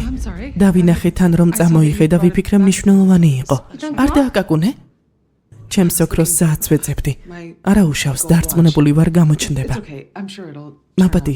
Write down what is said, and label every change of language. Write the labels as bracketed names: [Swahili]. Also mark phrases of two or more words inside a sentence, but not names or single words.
[English] I'm sorry. [Georgian] დავინახე თან რომ წამოიღე და ვიფიქრე მნიშვნელოვანი იყო. არ დააკაკუნე? ჩემს ოქროს საათს ვეძებდი. არა უშავს, დარწმუნებული ვარ გამოჩნდება. [English] It's okay. I'm sure it'll. [Georgian] მაპატიე.